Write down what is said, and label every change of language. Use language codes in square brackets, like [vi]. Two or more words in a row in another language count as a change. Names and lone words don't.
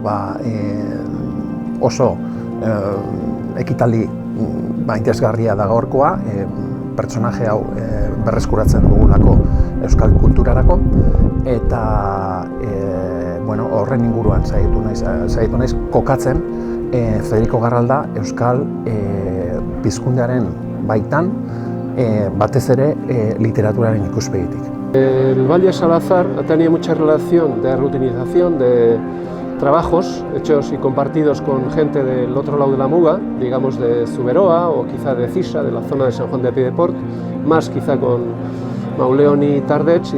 [eu] oso ekitaldi interesgarria da gaurkoa, pertsonaje hau berreskuratzen dugulako euskal kulturarako, eta horren inguruan saiatu naiz kokatzen Federico Garralda euskal pizkundearen baitan, batez ere literaturaren ikuspegitik. [es] El Valle de Salazar ha tenido mucha relación de rutinización de trabajos hechos y compartidos con gente del otro lado de la Muga, digamos de Zuberoa o quizá de Cisa, de la zona de San Juan de Piedeport, más quizá con Mauleón y Tardech.